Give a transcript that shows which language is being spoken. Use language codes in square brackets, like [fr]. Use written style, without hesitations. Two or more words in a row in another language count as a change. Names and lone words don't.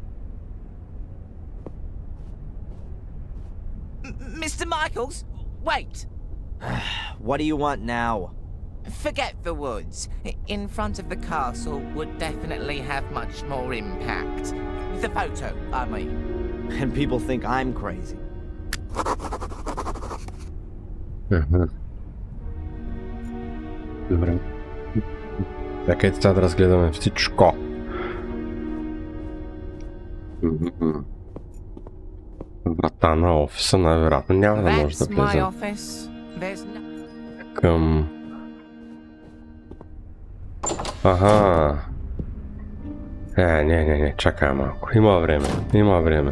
[en] Mr. Michaels, wait! What do you want now? Forget the woods. In front of the castle would definitely have much more impact. The photo, I mean. And people think I'm crazy. [bg] Добре. Така ето сега да разгледаме всичко. Врата на офиса най-вероятно няма да може да [en] That's my [bg] влезем [en] office. There's no... [bg] към... Аха. Не, чакай малко. Има време.